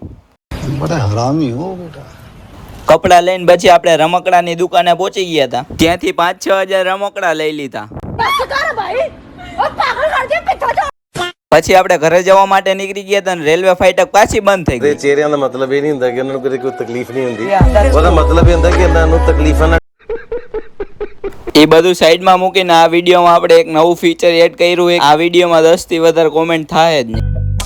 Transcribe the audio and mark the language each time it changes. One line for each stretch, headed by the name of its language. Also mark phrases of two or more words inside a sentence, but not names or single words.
Hindi: बड़ा हरामी हो बेटा.
Gujarati: કપડા લઈને પછી આપણે રમકડાની દુકાને પહોંચી ગયા હતા. ત્યાંથી 5-6 હજાર રમકડા લઈ લીધા. પછી આપણે ઘરે જવા માટે નીકળી ગયા હતા અને રેલવે ફાઈટક પાછી બંધ થઈ ગઈ.
Punjabi: ચહેરા ਦਾ ਮਤਲਬ ਇਹ ਨਹੀਂ ਹੁੰਦਾ ਕਿ ਉਹਨਾਂ ਨੂੰ ਕੋਈ ਤਕਲੀਫ ਨਹੀਂ ਹੁੰਦੀ. ਉਹਦਾ ਮਤਲਬ ਇਹ ਹੁੰਦਾ ਕਿ ਇਹਨਾਂ ਨੂੰ તકલીફਾਂ
Gujarati: એ બધું સાઈડમાં મૂકીને આ વિડીયોમાં આપણે એક નવું ફીચર એડ કર્યું. આ વિડીયોમાં 10 થી વધારે કોમેન્ટ થાય જ નહીં.